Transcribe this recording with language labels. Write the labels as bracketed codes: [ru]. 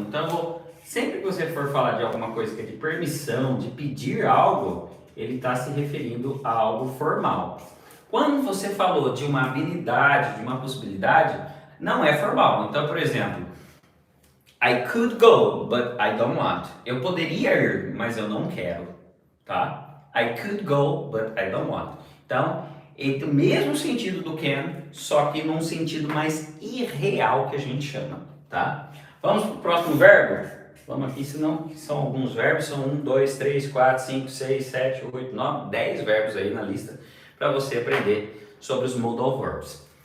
[pt] Então, sempre que você for falar de alguma coisa que é de permissão, de pedir algo, ele está se referindo a algo formal. Quando você falou de uma habilidade, de uma possibilidade, não é formal. Então, por exemplo, [en] I could go, but I don't want. [pt] Eu poderia ir, mas eu não quero, tá? [en] I could go, but I don't want. [pt] Então, ele tem o mesmo sentido do can, só que num sentido mais irreal que a gente chama, tá? Vamos para o próximo verbo? Vamos aqui, senão são alguns verbos, são 1, 2, 3, 4, 5, 6, 7, 8, 9, 10 verbos aí na lista para você aprender sobre os modal verbs.